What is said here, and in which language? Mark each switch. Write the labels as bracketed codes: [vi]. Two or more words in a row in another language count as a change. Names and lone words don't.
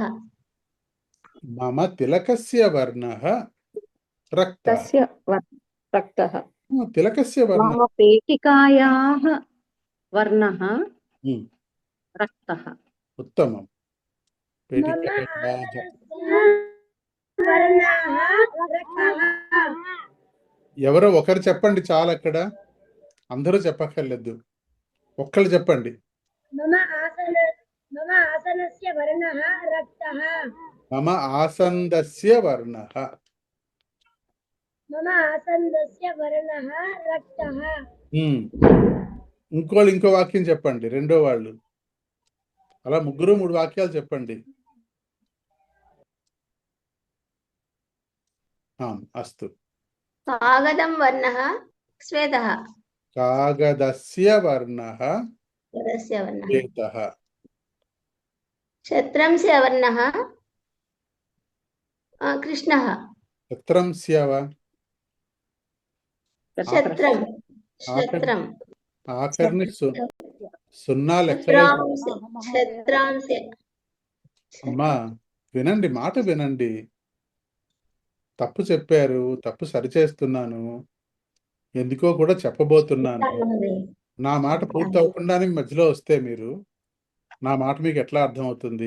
[sa] मम तिलकस्य वर्णः रक्तः। रक्तः। तिलकस्य वर्णः मम पेटिकायाः वर्णः रक्तः। उत्तमं। पेटिकायाः [te] ఎవరో ఒకరు చెప్పండి చాలు, అక్కడ అందరూ చెప్పక్కర్లేదు, ఒక్కళ్ళు చెప్పండి. [sa] मम आसनस्य वर्णः रक्तः। मम आसंदस्य वर्णः मम आसन्दस्य वर्णः रक्तः। [te] ఇంకోళ్ళు ఇంకో వాక్యం చెప్పండి, రెండో వాళ్ళు. అలా ముగ్గురు 3 వాక్యాలు చెప్పండి. అస్తు. [sa] कागदं वर्णः श्वेतः। कागदस्य वर्णः श्वेतः। छत्रस्य वर्णः कृष्णः। छत्रस्य वा छत्रम् [te] ఆఖరిని సున్నా లెక్క. అమ్మా వినండి, మాట వినండి. తప్పు చెప్పారు, తప్పు సరిచేస్తున్నాను, ఎందుకో కూడా చెప్పబోతున్నాను. నా మాట పూర్తి అవ్వకుండానే మధ్యలో వస్తే మీరు, నా మాట మీకు ఎట్లా అర్థమవుతుంది?